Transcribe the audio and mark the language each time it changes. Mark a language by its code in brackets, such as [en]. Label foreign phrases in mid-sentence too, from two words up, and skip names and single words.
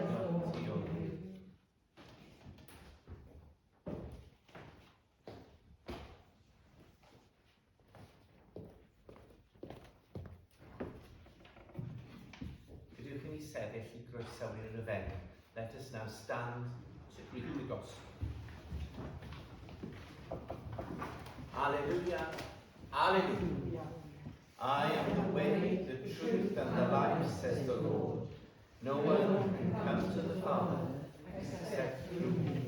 [cy] yn fawr. Gadewch i ni sefyll i groesawyr y fen. [en] Let us now stand to greet the gospel. Alleluia, alleluia. I am the way, the truth, and the life, says the Lord. No one can come to the Father except through me.